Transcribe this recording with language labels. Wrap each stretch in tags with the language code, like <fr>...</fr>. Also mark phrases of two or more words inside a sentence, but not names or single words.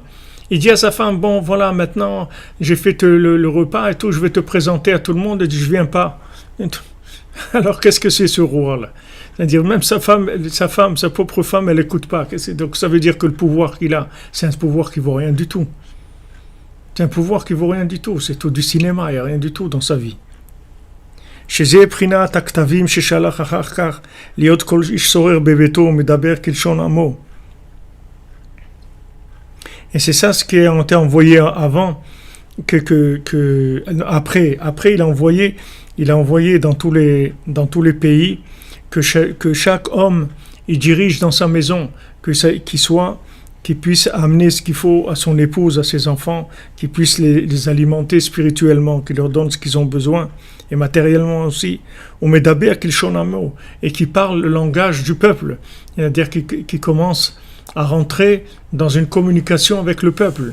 <fr>Il dit à sa femme, bon voilà, maintenant j'ai fait le repas et tout, je vais te présenter à tout le monde. Il dit, je viens pas. Alors qu'est-ce que c'est ce roi-là? C'est-à-dire même sa propre femme, elle n'écoute pas. Donc ça veut dire que le pouvoir qu'il a, c'est un pouvoir qui vaut rien du tout. C'est un pouvoir qui vaut rien du tout. C'est tout du cinéma, il n'y a rien du tout dans sa vie.</fr> <he>שזה בחינת הכתבים ששלח אחר כך להיות כל איש סורר בביתו ומדבר כלשון עמו.</he> <fr>Et c'est ça ce qui a été envoyé avant, après il a envoyé dans tous les pays que chaque homme il dirige dans sa maison, qu'il puisse amener ce qu'il faut à son épouse, à ses enfants, qu'il puisse les alimenter spirituellement, qu'il leur donne ce qu'ils ont besoin, et matériellement aussi, et qui parle le langage du peuple, c'est-à-dire qui commence à rentrer dans une communication avec le peuple.</fr>